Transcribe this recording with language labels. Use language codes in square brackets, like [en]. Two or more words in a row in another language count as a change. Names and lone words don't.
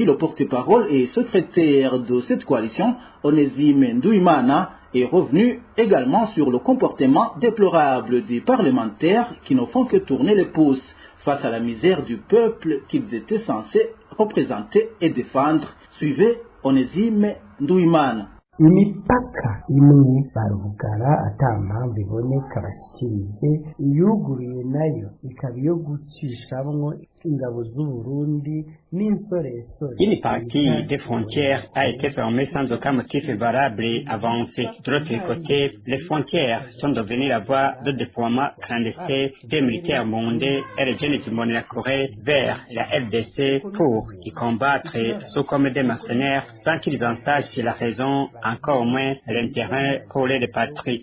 [fr] Le porte-parole et secrétaire de cette coalition, Onésime Nduimana, est revenu également sur le comportement déplorable des parlementaires qui ne font que tourner les pouces face à la misère du peuple qu'ils étaient censés représenter et défendre. Suivez Onesime Nduwimana. [rn] imipaka imwe barugara ata mpamvu iboneka bashikirije, iyuguriye nayo ikaba iyo gucishamwo ingabo z'u Burundi n'insoresore. [fr] Une partie des frontières a été fermée sans aucun motif valable et avancé. De l'autre côté, les frontières sont devenues la voie de déploiement clandestin des militaires burundais et les jeunes du Corée vers la RDC pour y combattre sous comme des mercenaires sans qu'ils en sachent la raison, encore moins l'intérêt pour les patries.